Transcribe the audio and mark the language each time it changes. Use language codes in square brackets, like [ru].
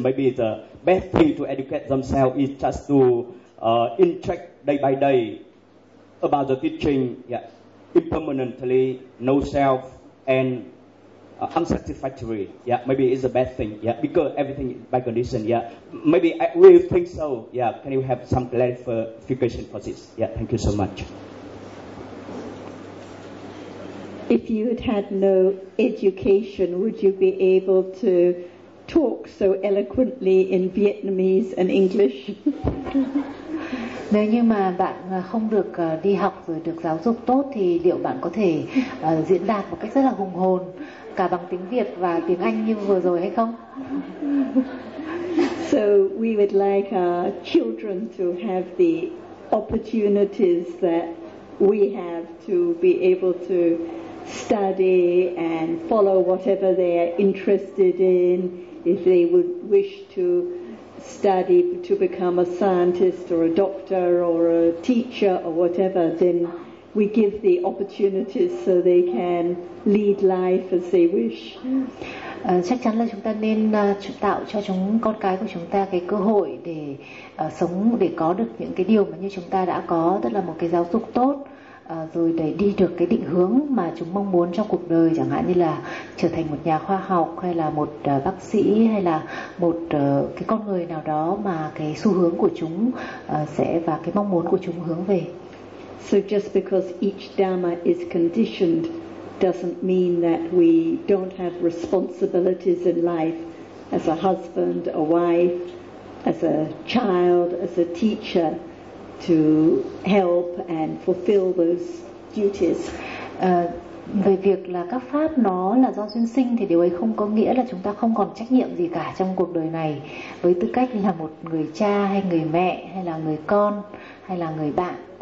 [en] Maybe the best thing to educate themselves is just to interact day by day about the teaching, yeah, impermanently, no self, and unsatisfactory, yeah, maybe it's a bad thing, yeah, because everything is by condition, yeah, maybe I will think so, yeah, can you have some clarification for this, yeah, thank you so much. If you had had no education, would you be able to talk so eloquently in Vietnamese and English? [vi] Nếu như mà bạn không được đi học rồi được giáo dục tốt thì liệu bạn có thể diễn đạt một cách rất là hùng hồn cả bằng tiếng Việt và tiếng Anh như vừa rồi hay không? [en] So we would like our children to have the opportunities that we have to be able to study and follow whatever they are interested in. If they would wish to study to become a scientist or a doctor or a teacher or whatever, then we give the opportunities so they can lead life as they wish. [vi] Chắc chắn là chúng ta nên tạo cho chúng con cái của chúng ta cái cơ hội để sống, để có được những cái điều mà như chúng ta đã có, tức là một cái giáo dục tốt, rồi để đi được cái định hướng mà chúng mong muốn trong cuộc đời, chẳng hạn như là trở thành một nhà khoa học hay là một bác sĩ hay là một cái con người nào đó mà cái xu hướng của chúng sẽ và cái mong muốn của chúng hướng về. [en] So just because each dharma is conditioned doesn't mean that we don't have responsibilities in life as a husband, a wife, as a child, as a teacher, to help and fulfill those duties. [vi] Về việc là các pháp nó là do duyên sinh thì điều ấy không có nghĩa là chúng ta không còn trách nhiệm gì cả trong cuộc đời này với tư cách là một người cha hay người mẹ hay là người con hay là người bạn.